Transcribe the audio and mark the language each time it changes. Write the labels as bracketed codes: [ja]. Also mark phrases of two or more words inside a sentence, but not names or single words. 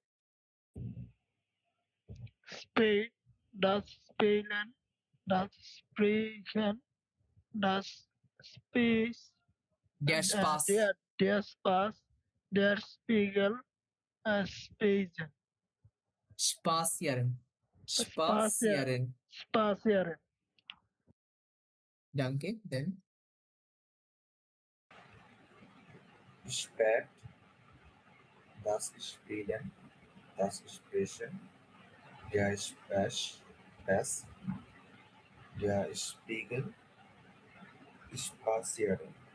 [de] Spät, das Spielen, das Sprechen, das Spaß, der Spaß, der Spaß, der Spiegel, Spazieren. স্পাসিয়ারেন, Spazieren. স্পাসিয়ারেন, Spazieren. ডানকে, দেন Spät, das Spielen, das Sprechen, der Spaß, der Spiegel, Spazieren.